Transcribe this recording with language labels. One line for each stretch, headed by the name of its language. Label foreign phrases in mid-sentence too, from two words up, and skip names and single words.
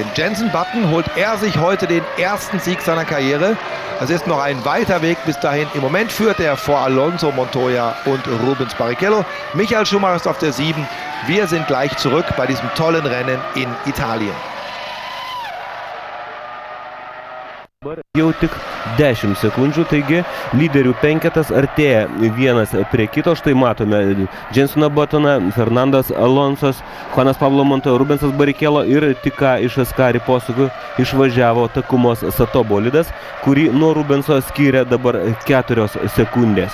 German: Jenson Button holt er sich heute den ersten Sieg seiner Karriere. Es ist noch ein weiter Weg bis dahin. Im Moment führt er vor Alonso, Montoya und Rubens Barrichello. Michael Schumacher ist auf der 7. Wir sind gleich zurück bei diesem tollen Rennen in Italien.
Lithuanian: Dabar jau tik 10 sekundžių, taigi lyderių penketas artėja vienas prie kito. Štai matome Jensoną Buttoną, Fernandas Alonsas, Juanas Pablo Montoya, Rubensas Barrichello ir tik ką iš Ascari posūkių išvažiavo Takumos Sato bolidas, kurį nuo Rubenso skyrė dabar 4 sekundės.